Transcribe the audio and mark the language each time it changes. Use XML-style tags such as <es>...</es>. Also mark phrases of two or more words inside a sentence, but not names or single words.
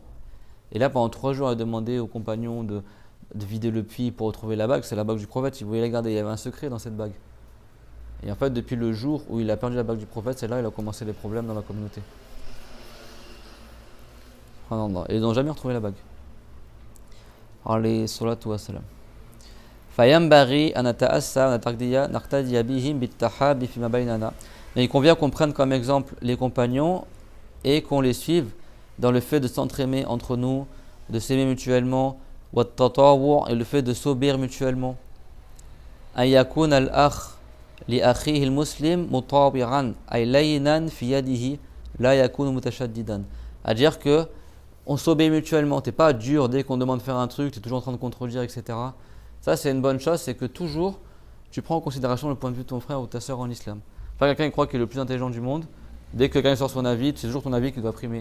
<fr>Et là, pendant 3 jours, il a demandé aux compagnons de vider le puits pour retrouver la bague. C'est la bague du prophète, il voulait la garder. Il y avait un secret dans cette bague. Et en fait, depuis le jour où il a perdu la bague du prophète, c'est là qu'il a commencé les problèmes dans la communauté. Et ils n'ont jamais retrouvé la bague.</fr> <ar>عليه الصلاة والسلام. فينبغي أن نتأسى نقتدي بهم بالتحابب فيما بيننا.</ar> <fr>Mais il convient qu'on prenne comme exemple les compagnons et qu'on les suive dans le fait de s'entraimer entre nous, de s'aimer mutuellement,</fr> <ar>وتطاوع'</ar> <fr>et le fait de s'obéir mutuellement.</fr> <ar>أيكون الأخ لأخيه المسلم مطاوعا أي لينا في يده لا يكون متشددا.</ar> <fr>À dire que on s'obéit mutuellement, t'es pas dur dès qu'on demande de faire un truc, tu es toujours en train de contredire, etc. Ça c'est une bonne chose, c'est que toujours tu prends en considération le point de vue de ton frère ou ta soeur en islam. Pas quelqu'un qui croit qu'il est le plus intelligent du monde, dès que quelqu'un sort son avis, c'est toujours ton avis qui doit primer.</fr>